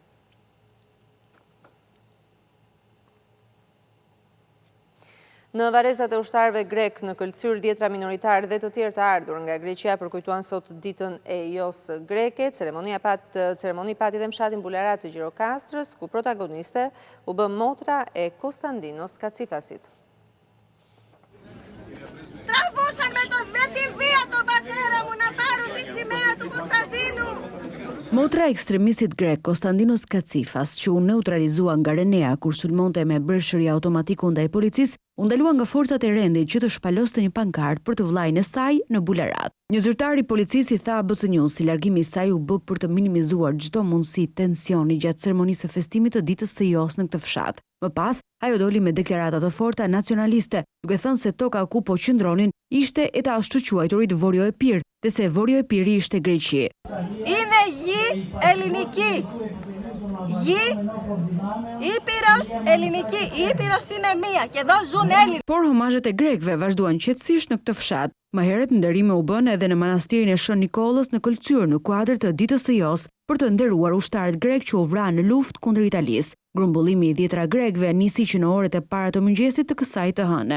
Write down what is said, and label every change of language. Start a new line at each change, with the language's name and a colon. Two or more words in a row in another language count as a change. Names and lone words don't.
Albanian: Në varrezat e ushtarëve grek në Këlcyr, 10 minoritarë dhe të tjerë të ardhur nga Greqia përkujtuan sot ditën e jos greke. Ceremoni pati dhe mshatin Bularat të Gjirokastrës, ku protagoniste u bë motra e Konstandinos Kacifasit.
Greek: Τραβούσαν με το βέτη βία τον πατέρα μου να πάρουν τη σημαία του Konstantinu.
Albanian: Motra e ekstremistit grek Konstandinos Kacifas, që u neutralizua nga Renea kur sulmonte me brëshëri automatik ndaj policisë, u ndalua nga forcat e rendit që të shpaloste një pankart për të vllajën e saj në Bularat. Një zyrtar i policisë i tha ABC News si largimi i saj u bë për të minimizuar çdo mundësi tensioni gjatë ceremonisë së festimit të ditës së jos në këtë fshat. Më pas, ajo doli me deklarata të forta nacionaliste, duke thënë se toka ku po qëndronin ishte e të ashtuquajturit Vorjo e Pir, dhe se Vorjo e Piri ishte Greqi.
Greek: Είναι γη ελληνική. Γη Ήπειρος ελληνική. Η Ήπειρος είναι μία και εδώ ζουν Έλληνες.
Albanian: Por homazhet e grekëve vazhduan qetësisht në këtë fshat. Më herët nderime u bën edhe në manastirin e Shën Nikollës në Këlcyr në kuadër të ditës së jos për të nderuar ushtarët grek që u vranë në luftë kundër Italisë. Grumbullimi i 10 grekëve nisi që në orët e para të mëngjesit të kësaj të hëne.